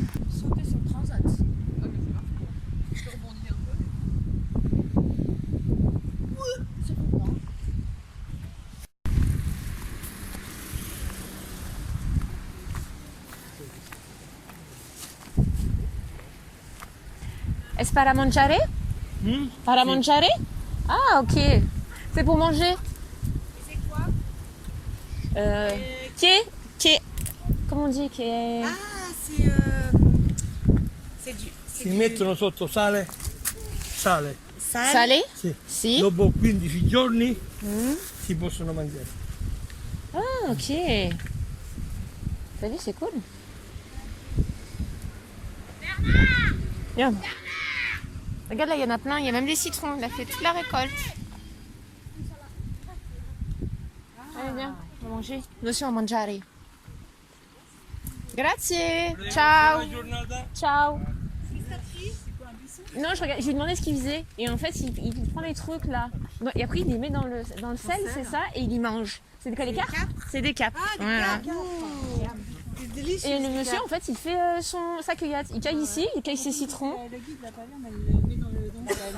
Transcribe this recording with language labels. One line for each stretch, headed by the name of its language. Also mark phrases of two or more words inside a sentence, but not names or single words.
French: Sauter sur le transat. Ah, mais c'est parfait. Je te rebondis un peu. Ouais, c'est pour moi.
Spanish: Es para mangiare? Para mangiare?
French: Ah, ok. C'est pour manger. C'est quoi? Qui comment on dit? Ah, c'est du...
Italian: Si mettono sotto sale, Sale.
French: Salé?
Italian: sì. Si. Dopo 15 giorni si possono mangiare.
French: Ah, ok. T'as vu, c'est cool. Viens. Regarde là, il y en a plein. Il y a même des citrons. Il a fait toute la récolte. Allez, viens. On va manger. Nous aussi, on va mangiare.
Italian: Grazie. Ciao. Ciao.
French: Non, je lui ai demandé ce qu'il faisait. Et en fait, il prend les trucs là. Et après, il les met dans le sel, c'est ça, et il y mange. C'est quoi les carpes? C'est des capes. Voilà. C'est délicieux. Et le monsieur, en fait, il fait sa cueillette. Il cueille ici, il cueille ses citrons. Le guide l'a pas vu, mais il le met dans le...